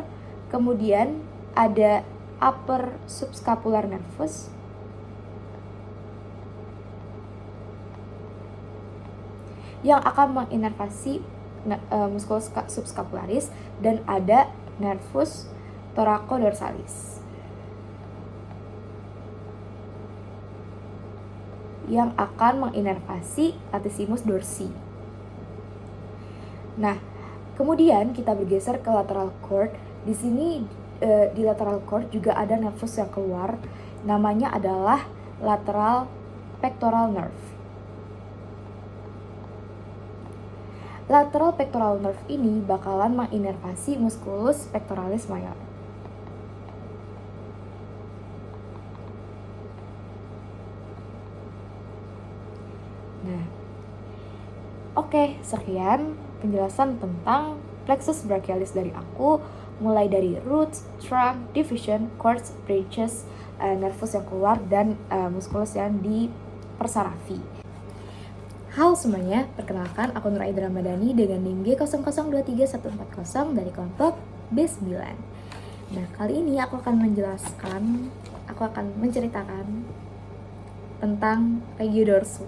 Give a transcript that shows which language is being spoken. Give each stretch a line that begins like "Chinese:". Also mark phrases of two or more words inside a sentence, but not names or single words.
Indonesian: Kemudian ada
English: upper subscapular
Indonesian: nervus yang akan menginervasi
Latin: musculus subscapularis,
Indonesian: dan ada
Latin: nervus thoraco-dorsalis
Indonesian: yang akan menginervasi
Latin: latissimus dorsi.
Indonesian: Nah, kemudian kita bergeser ke
English: lateral cord.
Indonesian: Di sini di
English: lateral cord
Indonesian: juga ada nervus yang keluar, namanya adalah
English: lateral pectoral nerve. Lateral pectoral nerve
Indonesian: ini bakalan menginervasi
Latin: musculus pectoralis major.
Indonesian: Nah, oke, sekian penjelasan tentang
Latin: plexus brachialis
Indonesian: dari aku, mulai dari
English: roots, trunk, division, cords, branches,
Indonesian: nervus yang keluar, dan musculus yang dipersarafi. Halo semuanya, perkenalkan aku Nur Aidra Ramadhani dengan NIM G00234140 dari kelompok B9. Nah, kali ini aku akan menceritakan tentang regiodorsum.